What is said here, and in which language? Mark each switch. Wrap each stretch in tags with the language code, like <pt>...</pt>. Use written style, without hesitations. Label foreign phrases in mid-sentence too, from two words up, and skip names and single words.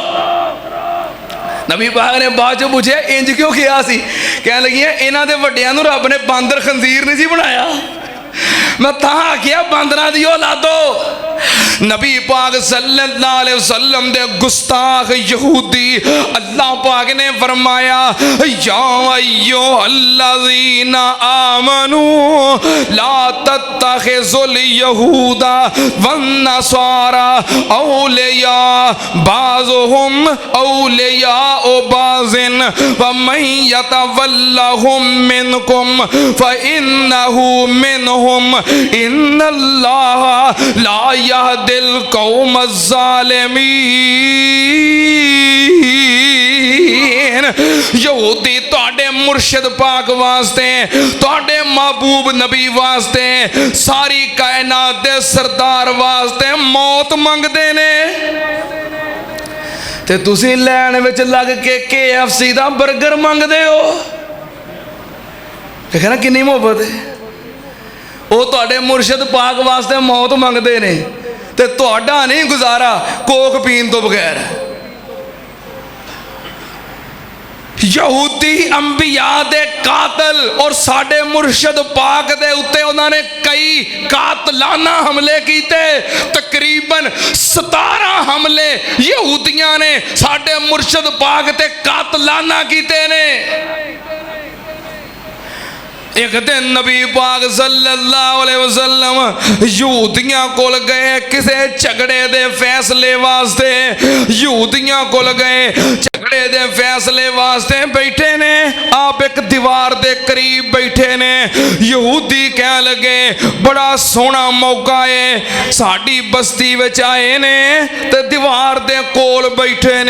<pa>ਨਬੀ ਪਾਕ ਨੇ ਬਾਦ ਚੋ ਪੁੱਛੇ ਇੰਜ ਕਿਉਂ ਕੀਆ ਸੀ? ਕਹਿ ਲੱਗੀ ਇਨ੍ਹਾਂ ਦੇ ਵੱਡਿਆਂ ਨੂੰ ਰੱਬ ਨੇ ਬਾਂਦਰ ਖ਼ੰਜ਼ੀਰ ਨਹੀਂ ਸੀ ਬਣਾਇਆ, ਮੈਂ ਤਾਂ ਆਖਿਆ ਬਾਂਦਰਾਂ ਦੀ ਔਲਾਦੋ। ਨਬੀ ਪਾਕ</pa> <ar>صلى الله عليه وسلم</ar> <pa>ਦੇ ਗੁਸਤਾਖ਼ ਯਹੂਦੀ ਅੱਲਾਹ ਪਾਕ ਨੇ ਫ਼ਰਮਾਇਆ</pa> <ar>يا أيها الذين آمنوا لا تتخذوا اليهود والنصارى أولياء بعضهم أولياء بعض ومن يتولهم منكم فإنه منهم إن الله لا يهدي القوم الظالمين.</ar> <pa>ਯਹੂਦੀ ਤੁਹਾਡੇ ਮੁਰਸ਼ਿਦ ਪਾਕ ਵਾਸਤੇ, ਤੁਹਾਡੇ ਮਹਿਬੂਬ ਨਬੀ ਵਾਸਤੇ, ਸਾਰੀ ਕਾਇਨਾਤ ਦੇ ਸਰਦਾਰ ਵਾਸਤੇ ਮੌਤ ਮੰਗਦੇ ਨੇ ਤੇ ਤੁਸੀਂ ਲਾਈਨ ਵਿਚ ਲੱਗ ਕੇ KFC ਦਾ ਬਰਗਰ ਮੰਗਦੇ ਹੋ। ਦੇਖਣਾ ਕਿੰਨੀ ਮੁਹੱਬਤ ਹੈ। ਵੋ ਤੁਹਾਡੇ ਮੁਰਸ਼ਿਦ ਪਾਕ ਵਾਸਤੇ ਮੌਤ ਮੰਗਤੇ ਨੇ ਤੇ ਤੁਹਾਡਾ ਨਹੀਂ ਗੁਜ਼ਾਰਾ ਕੋਕ ਪੀਣ ਤੋ ਬਗ਼ੈਰ। ਯਹੂਦੀ ਅੰਬਿਆ ਦੇ ਕਾਤਲ ਔਰ ਸਾਡੇ ਮੁਰਸ਼ਦ ਪਾਕ ਦੇ ਉੱਤੇ ਉਹਨਾਂ ਨੇ ਕਈ ਕਾਤਲਾਨਾ ਹਮਲੇ ਕੀਤੇ। ਤਕਰੀਬਨ 17 ਹਮਲੇ ਯਹੂਦੀਆਂ ਨੇ ਸਾਡੇ ਮੁਰਸ਼ਦ ਪਾਕ ਤੇ ਕਾਤਲਾਨਾ ਕੀਤੇ ਨੇ। ਏਕ ਦਿਨ ਨਬੀ ਪਾਕ</pa> <ar>صلى الله عليه وسلم</ar> <pa>ਯਹੂਦੀਆਂ ਕੋਲ ਗਏ ਕਿਸੇ ਝਗੜੇ ਦੇ ਫ਼ੈਸਲੇ ਵਾਸਤੇ। ਯਹੂਦੀਆਂ ਕੋਲ ਗਏ ਝਗੜੇ ਦੇ ਫ਼ੈਸਲੇ ਵਾਸਤੇ ਬੈਠੇ ਨੇ। ਆਪ ਏਕ ਦੀਵਾਰ ਦੇ ਕਰੀਬ ਬੈਠੇ ਨੇ। ਯਹੂਦੀ ਕਹਿ ਲੱਗੇ ਬੜਾ ਸੋਹਣਾ ਮੌਕਾ ਹੈ, ਸਾਡੀ ਬਸਤੀ ਵਿਚ ਆਏ ਨੇ ਤੇ ਦੀਵਾਰ ਦੇ ਕੋਲ ਬੈਠੇ ਨੇ।</pa>